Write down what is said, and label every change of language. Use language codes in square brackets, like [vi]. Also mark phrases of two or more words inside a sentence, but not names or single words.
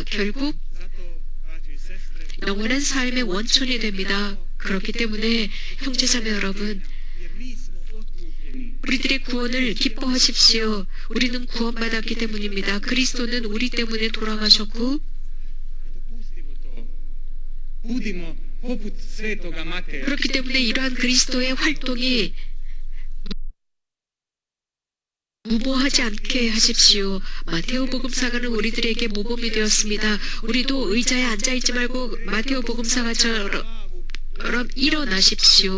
[ko] 결국 영원한 삶의 원천이 됩니다. 그렇기 때문에 형제자매 여러분, 우리들의 구원을 기뻐하십시오. 우리는 구원받았기 때문입니다. 그리스도는 우리 때문에 돌아가셨고 [hr] budimo poput svetoga Mateja. [ko] 그렇기 때문에 이러한 그리스도의 활동이 무모하지 않게 하십시오. 마테오 복음사가는 우리들에게 모범이 되었습니다. 우리도 의자에 앉아있지 말고 마테오 복음사가처럼 일어나십시오.